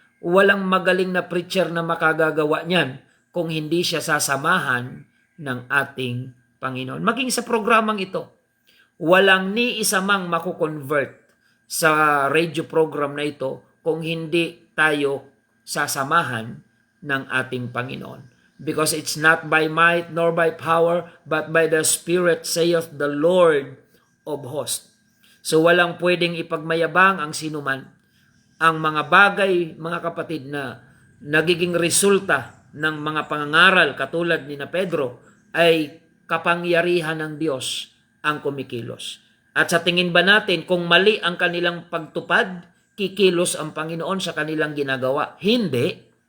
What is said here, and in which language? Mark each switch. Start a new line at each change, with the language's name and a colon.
Filipino: Walang magaling na preacher na makagagawa niyan kung hindi siya sasamahan ng ating Panginoon. Maging sa programang ito, walang ni isa mang makukonvert sa radio program na ito kung hindi tayo sasamahan ng ating Panginoon.
English: Because it's not by might nor by power, but by the Spirit, saith the Lord of hosts.
Filipino: So walang pwedeng ipagmayabang ang sinuman. Ang mga bagay, mga kapatid, na nagiging resulta ng mga pangangaral katulad ni na Pedro ay kapangyarihan ng Diyos ang kumikilos. At sa tingin ba natin kung mali ang kanilang pagtupad, kikilos ang Panginoon sa kanilang ginagawa? Hindi.